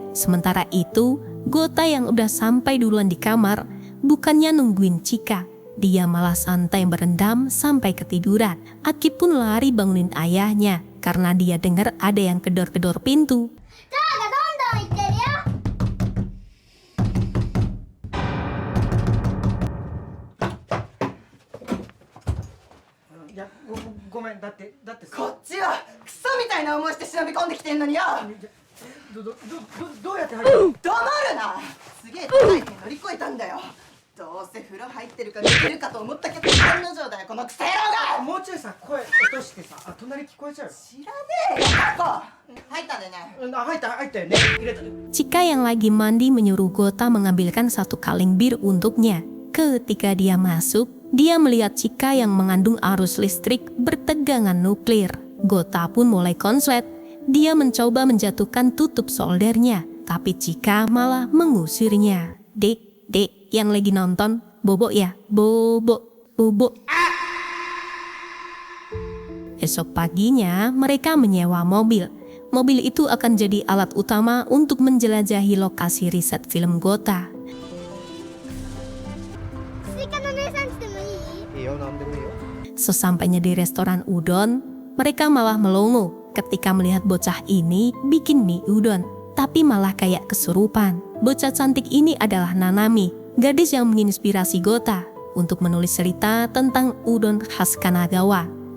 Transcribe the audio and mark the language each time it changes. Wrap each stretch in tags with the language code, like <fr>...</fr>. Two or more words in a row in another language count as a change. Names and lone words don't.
<id>Sementara itu, Gota yang udah sampai duluan di kamar bukannya nungguin Chika, dia malah santai berendam sampai ketiduran. Aki pun lari bangunin ayahnya karena dia dengar ada yang kedor-kedor pintu.</id> <ja>ドアがどんどんいってるよ。いや、ごめん。だってさ。こっちはクソみたいな思いして忍び込んできてんのによ。どうやって入ったの？黙るな。すげえ高い手乗り越えたんだよ。どうせ風呂入ってるか寝てるかと思ったけど案の定だよ、このクソ野郎が。もうちょいさ、声落としてさ、隣聞こえちゃうよ。知らねえよ、タコ。入ったんだよね。入ったよね。入れたね。</ja> <id>Chika yang lagi mandi menyuruh Gota mengambilkan 1 kaleng bir untuknya. Ketika dia masuk, dia melihat Chika yang mengandung arus listrik bertegangan nuklir. Gota pun mulai konslet. Dia mencoba menjatuhkan tutup soldernya, tapi Chika malah mengusirnya. Dek, yang lagi nonton, bobo ya, bobo. Esok paginya mereka menyewa mobil. Mobil itu akan jadi alat utama untuk menjelajahi lokasi riset film Gota.</id> <ja>スイカの姉さん来てもいい？いいよ、なんでもいいよ。</ja> <id>Sesampainya di restoran udon, mereka malah melongo ketika melihat bocah ini bikin mie udon, tapi malah kayak kesurupan. Bocah cantik ini adalah Nanami, gadis yang menginspirasi Gota untuk menulis cerita tentang udon khas Kanagawa.</id>